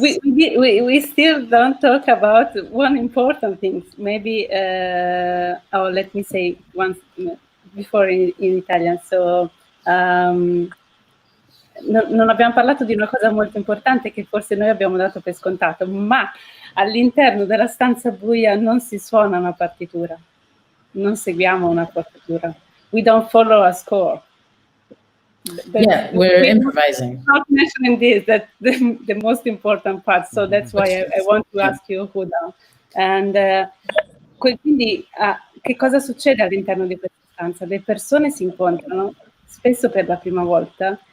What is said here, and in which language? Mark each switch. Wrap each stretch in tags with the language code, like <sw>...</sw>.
<en>We still don't talk about one important thing. Maybe, let me say once before in Italian.</en> <it>So, non abbiamo parlato di una cosa molto importante che forse noi abbiamo dato per scontato, ma all'interno della stanza buia non si suona una partitura, non seguiamo una partitura.</it> <en>We don't follow a score. Yeah, we're improvising. Not mentioning this, that's the most important part. So that's why I want to ask you, Huda.</en> <it>And quindi che cosa succede all'interno di questa stanza? Le persone si incontrano spesso per la prima volta.</it>